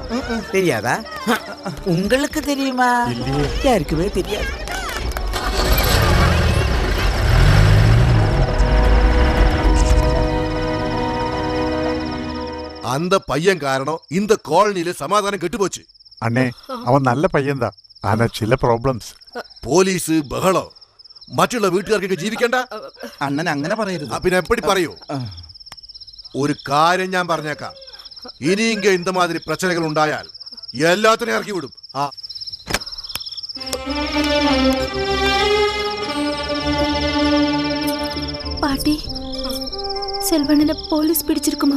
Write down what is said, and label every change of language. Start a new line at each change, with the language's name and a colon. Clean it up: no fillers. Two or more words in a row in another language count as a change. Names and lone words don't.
Tamil: தெரியாதா? உங்களுக்கு தெரியுமா? யாருக்குமே தெரியாது. அந்த பையன் காரணம் இந்த காலனியில சமாதானம் கெட்டு போச்சு. அண்ணே அவன் நல்ல பையன்தான், ஆனா சில ப்ராப்ளம்ஸ்.
Malayalam: പോലീസ് ബഹളം, മറ്റുള്ള വീട്ടുകാർക്ക് ജീവിക്കണ്ട. അണ്ണൻ അങ്ങനെ പറയരുത്. പിന്നെ എപ്പടി പറയൂ? ഒരു കാര്യം ഞാൻ പറഞ്ഞേക്കാം, ഇനിയെങ്കിൽ
Tamil: இந்த மாதிரி பிரச்சனைகள்
Malayalam: ഉണ്ടായാൽ எல்லாத்தையும் ഇറക്കി വിടും.
Tamil: பாட்டி, செல்வனனை போலீஸ் பிடிச்சிருக்குமா?